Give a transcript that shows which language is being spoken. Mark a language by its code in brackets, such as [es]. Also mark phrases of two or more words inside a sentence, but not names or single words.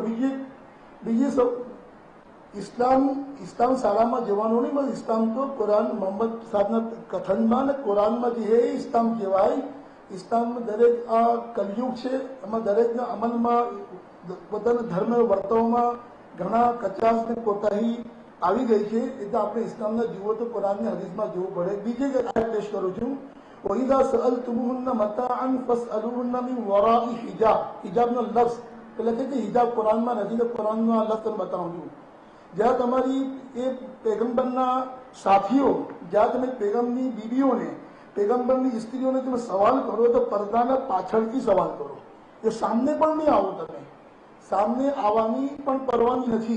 [gu] બીજી સૌ ઇસ્લામ શાળામાં જવાનું નહીં, બસ ઇસ્લામ તો કુરાન મોહમ્મદ સાહેબના કથનમાં ને કુરાનમાં જે હે ઇસ્લામ કહેવાય. ઇસ્લામ દરેક આ કલયુગ છે, એમાં દરેકના અમલમાં પોતાના ધર્મ વર્તવમાં ઘણા કચાશ ને કોતાહી આવી ગઈ છે. એટલે આપણે ઇસ્લામના જુઓ તો કુરાનની હદીસમાં જોવું પડે. બીજી આયત પેશ કરું છું, [ar] وَإِذَا سَأَلْتُمُوهُنَّ مَتَاعًا فَاسْأَلُوهُنَّ مِنْ وَرَاءِ حِجَابٍ. [gu] હિજાબનો લફ્ઝ એટલે કે હિજાબ કુરાનમાં નથી, તો કુરાનનો આ લફ્ઝ બતાવું છું. જ્યાં તમારી એ પેગમ્બરના સાથીઓ, જ્યાં તમે પેગમ્બરની બીબીઓને, પેગમ્બરની સ્ત્રીઓને તમે સવાલ કરો તો પડદાના પાછળથી સવાલ કરો. એ સામને પણ નહીં આવો. તમે સામને આવવાની પણ પરવાની નથી.